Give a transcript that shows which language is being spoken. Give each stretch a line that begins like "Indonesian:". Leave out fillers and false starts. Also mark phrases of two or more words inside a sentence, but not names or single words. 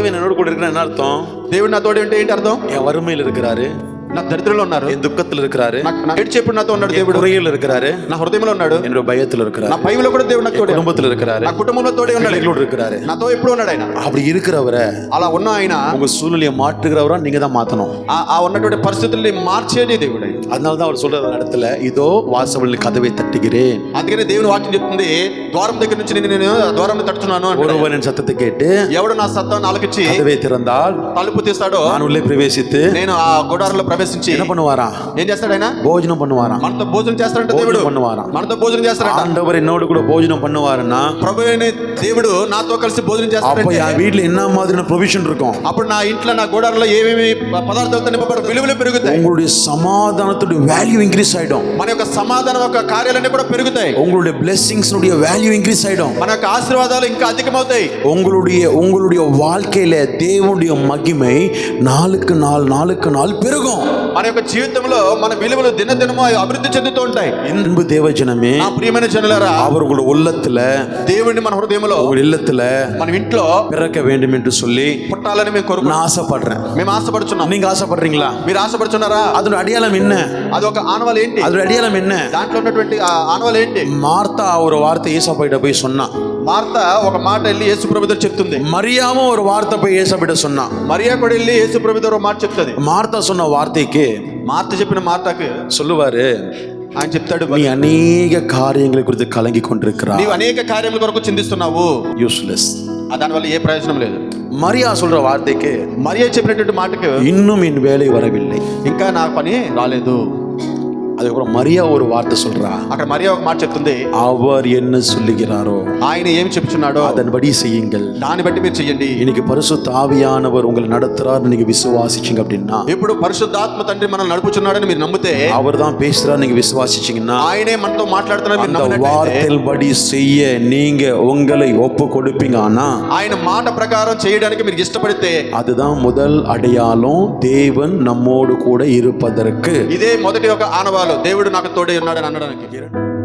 Tamil: தேவன் என்னோட கூட இருக்கிற என்ன அர்த்தம்?
Telugu: దేవుడు నా తోడు అంటే ఏంటి అర్థం?
Tamil: என் வறுமையில் இருக்கிறாரு,
Telugu: నా దరిద్రంలో ఉన్నారు,
Tamil: என் துக்கத்தில் இருக்கிறாரு,
Telugu: నా ఏడ్చేప్పుడు నాతో ఉన్నాడు దేవుడు,
Tamil: குறையில் இருக்கிறாரு,
Telugu: నా హృదయంలో ఉన్నాడు,
Tamil: என்னோட பயத்தில் இருக்கிறாரு,
Telugu: నా భయంలో కూడా దేవుడు నాకు తోడు,
Tamil: குடும்பத்தில் இருக்கிறாரு,
Telugu: నా కుటుంబంలో తోడే ఉన్నాడు,
Tamil: எங்களோட இருக்கிறாரு.
Telugu: నాతో ఎప్పుడు ఉన్నాడు ఆయన.
Tamil: அப்படி இருக்கிறவரை
Telugu: అలా ఉన్న ఆయన
Tamil: உங்க சூழ்நிலையை மாற்றுகிறவரா நீங்க தான் மாத்தணும்.
Telugu: ఆ ఉన్నటువంటి పరిస్థితుల్ని మార్చేది దేవుడు.
Tamil: அதனாலதான் அவர் சொல்ற இடத்துல இதோ வாசலில் கதவை தட்டுகிறேன்.
Telugu: అందుకనే దేవుని వాక్యం చెప్తుంది, ద్వారం దగ్గర నుంచి నేను ద్వారం తట్టుతున్నాను.
Tamil: ஒருவன் சத்தத்தை கேட்டு
Telugu: ఎవడు నా సత్తాన్ని ఆలకించి
Tamil: கதவை திறந்தால்
Telugu: తలుపు తీస్తాడో
Tamil: நான் உள்ளே பிரவேசித்து
Telugu: నేను ఆ గుడారంలో ప్రవేశించి
Tamil: என்ன பண்ணுவாரா?
Telugu: ఏం చేస్తాడు ఆయన?
Tamil: భోజనం பண்ணுவாராம்.
Telugu: మనతో భోజనం చేస్తాడంట దేవుడు.
Tamil: பண்ணுவாராம்.
Telugu: మనతో భోజనం చేస్తాడంట.
Tamil: ஆண்டவர் என்னோடு கூட భోజనం பண்ணுவாருன்னா
Telugu: ప్రభువైన దేవుడు నాతో కలిసి భోజనం చేస్తాడంటే
Tamil: அப்ப என் வீட்ல என்ன மாதிரியான ப்ரொவிஷன் இருக்கும்?
Telugu: అప్పుడు నా ఇంట్లో నా గుడారంలో ఏమేమి పదార్థాలతో నింపబడి విలువలు పెరుగుతాయి.
Tamil: உங்களுடைய சமாதானத்தோட
English: value increase
Tamil: ஆயிடும்.
Telugu: మన యొక్క సమాధానం యొక్క కార్యాలన్నీ కూడా పెరుగుతాయి.
Tamil: உங்களுடைய blessings உடைய
English: value increase
Tamil: ஆயிடும்.
Telugu: మన యొక్క ఆశీర్వాదాలు ఇంకా అధికమవుతాయి.
Tamil: உங்களுடைய வாழ்க்கையில தேவனுடைய மகிமை நாளுக்கு நாள் பெருகும்.
Telugu: మన యొక్క జీవితంలో మన విలువలు దినదినము అభివృద్ధి చెందుతూ ఉంటాయి.
Tamil: அன்பு தேவஜனமே,
Telugu: నా ప్రియమైన జనులారా,
Tamil: அவர்களுடைய உள்ளத்துல
Telugu: దేవుని మన హృదయంలో
Tamil: உங்கள் இல்லத்துல
Telugu: మన ఇంట్లో
Tamil: பிறக்க வேண்டும் என்று சொல்லி
Telugu: పుట్టాలని మేము కోరుకుంటున్నాం.
Tamil: நான் ஆசைப்படுறேன்.
Telugu: మేము ఆశపడుచున్నాం.
Tamil: நீங்க ఆశపடுறீங்களா?
Telugu: మీరు ఆశపడుచున్నారా?
Tamil: அதோட அடையாளம் என்ன?
Telugu: అదొక ఆనవాలు ఏంటి?
Tamil: அதோட அடையாளம் என்ன?
Telugu: దాంట్లో ఉన్నటువంటి ఆనవాలు ఏంటి?
Tamil: மார்த்தா ஒரு வார்த்தை ஏசாப்பிட்ட போய் சொன்னா.
Telugu: మార్త ఒక మాట వెళ్ళి యేసు ప్రభుతో చెప్తుంది.
Tamil: மரியாவும் ஒரு வார்த்தை போய் ஏசாப்பிட்ட சொன்னா.
Telugu: మరియా కూడా వెళ్ళి యేసు ప్రభుతో ఒక మాట చెప్తుంది.
Tamil: மார்த்தா சொன்ன வார்த்தைக்கு
Telugu: మార్త చెప్పిన మాటకు
Tamil: சொல்லுவாரு,
Telugu: ఆయన చెప్తాడు,
Tamil: நீ அநேக காரியங்களை குறித்து கலங்கி கொண்டிருக்கிறாய்,
Telugu: నీవు అనేక కార్యముల కొరకు చిందిస్తున్నావు,
Tamil: யூஸ்லெஸ்.
Telugu: దానివల్ల ఏ ప్రయోజనం లేదు.
Tamil: மரியா சொல்ற வார்த்தைக்கு,
Telugu: మరియా చెప్పినటువంటి మాటకు
Tamil: இன்னும் என் வேலை வரவில்லை,
Telugu: ఇంకా నా పని రాలేదు.
Tamil: அதுக்கப்புறம் மரியா ஒரு வார்த்தை சொல்றா.
Telugu: అక్కడ మరియా ఒక మాట చెప్తుంది,
Tamil: அவர் என்ன சொல்லுகிறாரோ
Telugu: ఆయన ఏం చెప్తున్నాడో
Tamil: அதன்படி செய்யுங்கள்,
Telugu: దాన్ని బట్టి మీరు చెయ్యండి.
Tamil: இன்னைக்கு பரிசுத்த ஆவியானவர் உங்களை நடத்துறாரு, நீங்க விசுவாசிச்சீங்க அப்படின்னா,
Telugu: ఇప్పుడు పరిశుద్ధాత్మ తండ్రి మనల్ని నడుపుచున్నాడని మీరు నమ్మితే,
Tamil: அவர் தான் பேசுறாரு நீங்க விசுவாசிச்சீங்கன்னா,
Telugu: ఆయనే మనతో మాట్లాడుతున్నాడు మీరు
Tamil: அந்த
Telugu: నమ్మినట్లయితే,
Tamil: வார்த்தையின்படி செய்ய நீங்க உங்களை ஒப்பு கொடுப்பீங்க. ஆனா
Telugu: ఆయన మాట ప్రకారం చేయడానికి మీరు ఇష్టపడితే,
Tamil: அதுதான் முதல் அடையாளம் தேவன் நம்மோடு கூட இருப்பதற்கு.
Telugu: ఇదే మొదటి ఒక ఆనవాలు, దేవుడు నాకు తోడే ఉన్నాడని అనడానికి.